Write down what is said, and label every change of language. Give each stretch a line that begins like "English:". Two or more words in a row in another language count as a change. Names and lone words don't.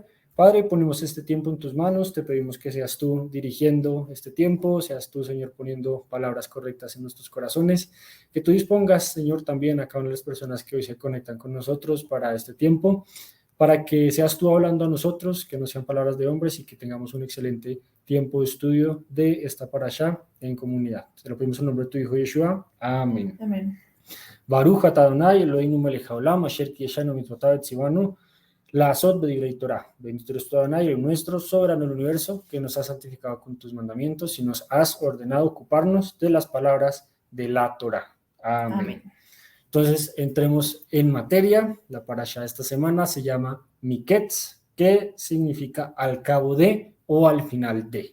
Spanish: Padre, ponemos este tiempo en tus manos, te pedimos que seas tú dirigiendo este tiempo, seas tú, Señor, poniendo palabras correctas en nuestros corazones, que tú dispongas, Señor, también a cada una de las personas que hoy se conectan con nosotros para este tiempo, para que seas tú hablando a nosotros, que no sean palabras de hombres y que tengamos un excelente tiempo de estudio de esta parashá en comunidad. Te lo pedimos en nombre de tu Hijo Yeshua. Amén. Amén.
Hebrew: ברוך אתה אדוני אלוהינו מלך העולם אשר קדשנו במצוותיו וציוונו לעסוק בדברי תורה.
Spanish: Bendito eres tú, Adonai, el nuestro, soberano del universo, que nos has santificado con tus mandamientos y nos has ordenado ocuparnos de las palabras de la Torah. Amén. Amén. Entonces, entremos en materia. La parashá de esta semana se llama Miketz, que significa al cabo de o al final de.